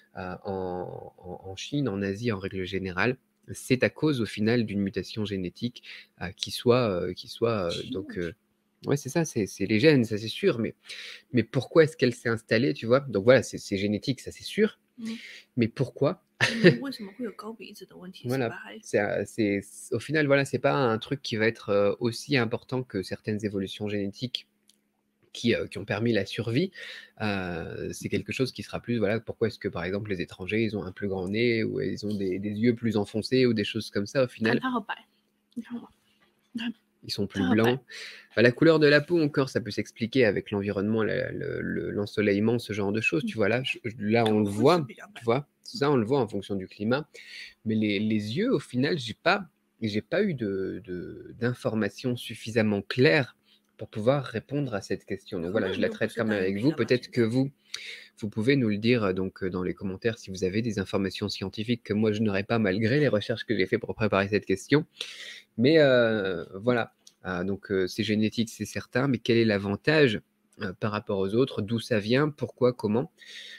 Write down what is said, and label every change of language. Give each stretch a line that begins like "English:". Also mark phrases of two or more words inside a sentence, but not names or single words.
French: en Chine, en Asie en règle générale, c'est à cause au final d'une mutation génétique qui soit donc ouais c'est ça, c'est les gènes, ça c'est sûr, mais pourquoi est-ce qu'elle s'est installée, tu vois? Donc voilà, c'est génétique, ça c'est sûr, 嗯 mais pourquoi?
Chinese: 为什么会有高鼻子的问题是
French: Voilà,
Chinese: 吧？还
French: au final, voilà, c'est pas un truc qui va être aussi important que certaines évolutions génétiques qui ont permis la survie. C'est quelque chose qui sera plus, voilà, pourquoi est-ce que par exemple les étrangers, ils ont un plus grand nez ou ils ont des yeux plus enfoncés ou des choses comme ça au
Chinese: 看
French: final.
Chinese: 它好白，你看我，你看
French: Ils sont
Chinese: 它
French: plus
Chinese: 好白，
French: blancs. Bah, la couleur de la peau encore, ça peut s'expliquer avec l'environnement, l'ensoleillement, ce genre de choses, tu vois? Là, on
Chinese: 头
French: le
Chinese: 会是
French: voit,
Chinese: 比较
French: tu
Chinese: 白。
French: vois? Ça, on le voit en fonction du climat. Mais les yeux, au final, j'ai pas eu d'informations suffisamment claires pour pouvoir répondre à cette question. Donc
Chinese: 可
French: voilà,
Chinese: 能
French: je
Chinese: 你
French: la
Chinese: 就不
French: traite
Chinese: 是
French: quand même
Chinese: 单眼
French: avec
Chinese: 皮
French: vous.
Chinese: 的吧，
French: Peut-être
Chinese: 先
French: que
Chinese: 生。
French: vous pouvez nous le dire dans les commentaires si vous avez des informations scientifiques que moi je n'aurais pas malgré les recherches que j'ai fait pour préparer cette question. Mais voilà. Donc c'est génétique, c'est certain, mais quel est l'avantage par rapport aux autres? D'où ça vient? Pourquoi? Comment?